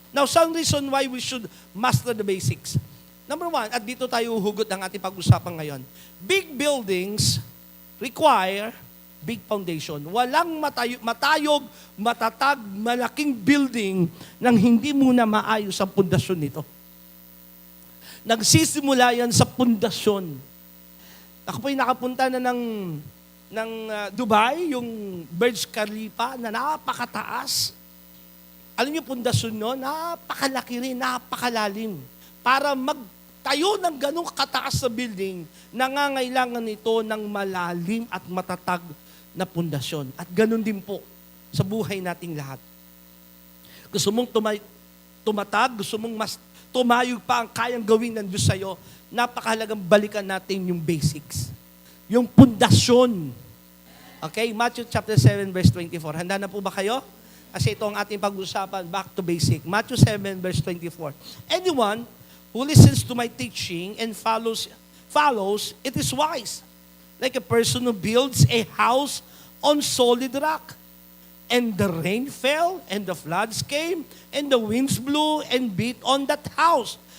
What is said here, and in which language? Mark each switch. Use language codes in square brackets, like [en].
[en] Now, some reason why we should master the basics. Number one, [tl] at dito tayo hugot ng ating pag-usapan ngayon. [en] Big buildings require big foundation. [tl] Walang matayog, matatag, malaking building nang hindi muna maayos ang pundasyon nito. Nagsisimula yan sa pundasyon. Ako po'y nakapunta na ng Dubai, yung Burj Khalifa na napakataas. Alam niyo, pundasyon nun, napakalaki rin, napakalalim. Para magtayo ng ganong kataas na building, nangangailangan nito ng malalim at matatag na pundasyon. At ganon din po sa buhay nating lahat. Gusto mong tumatag, gusto mong mas tumayog pa ang kayang gawin ng Diyos sa'yo, napakahalagang balikan natin yung basics. Yung pundasyon. Okay, [en] Matthew chapter 7 verse 24. [tl] Handa na po ba kayo? Kasi ito ang ating pag-usapan, [en] back to basic. Matthew 7 verse 24. Anyone who listens to my teaching and follows, it is wise. Like a person who builds a house on solid rock. And the rain fell, and the floods came, and the winds blew and beat on that house.